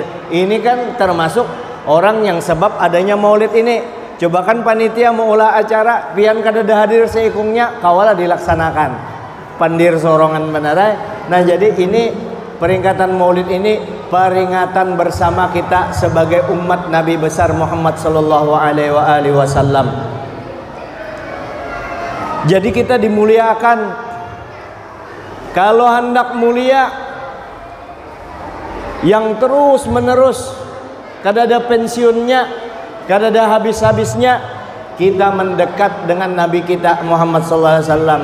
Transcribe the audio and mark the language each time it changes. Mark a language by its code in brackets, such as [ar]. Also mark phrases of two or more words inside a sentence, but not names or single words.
[id] Ini kan termasuk orang yang sebab adanya Maulid ini. [bjn] Coba kan panitia mau ulah acara, pian kada hadir seikungnya, kawalah dilaksanakan. Pandir sorongan benerai. [id] Nah, jadi ini peringatan Maulid ini peringatan bersama kita sebagai umat Nabi besar Muhammad [ar] صلى الله عليه وسلم. [id] Jadi kita dimuliakan. Kalau hendak mulia yang terus menerus, kada ada pensiunnya, kada ada habis-habisnya, kita mendekat dengan Nabi kita Muhammad [ar] صلى الله عليه وسلم.